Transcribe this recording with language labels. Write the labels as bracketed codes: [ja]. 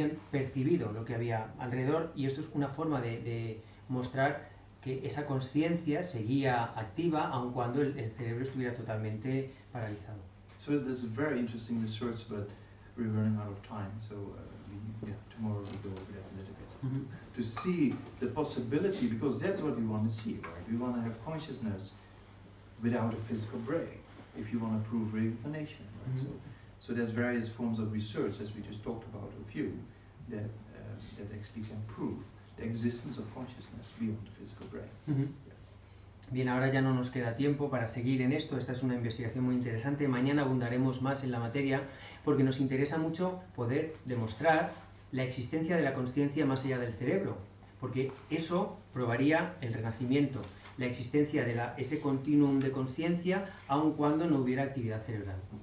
[es] percibido lo que había alrededor, y esto es una forma de mostrar que esa conciencia seguía activa aun cuando el cerebro estuviera totalmente paralizado. [en] So this is very interesting research, but we're running out of time, so tomorrow we'll go over that a little bit. To see the possibility, because that's what we want to see, right? We want to have consciousness without a physical brain, if you want to prove reincarnation, right? So there's various forms of research, as we just talked about a few, that that actually can prove the existence of consciousness beyond the physical brain. Ujú. [es] Bien, ahora ya no nos queda tiempo para seguir en esto. Esta es una investigación muy interesante. Mañana abundaremos más en la materia porque nos interesa mucho poder demostrar la existencia de la consciencia más allá del cerebro, porque eso probaría el renacimiento, la existencia de ese continuum de conciencia aun cuando no hubiera actividad cerebral.